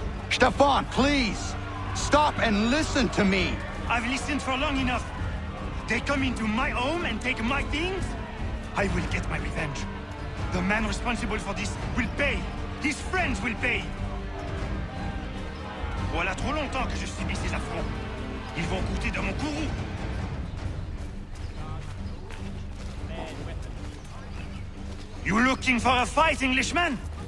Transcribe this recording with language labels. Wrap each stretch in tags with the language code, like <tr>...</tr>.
<en>Stefan, please! Stop and listen to me! I've listened for long enough. They come into my home and take my things? I will get my revenge. The man responsible for this will pay. His friends will pay.</en> <fr>Voilà trop longtemps que je subis ces affronts. Ils vont coûter de mon courroux.</fr> <en>You looking for a fight, Englishman?</en>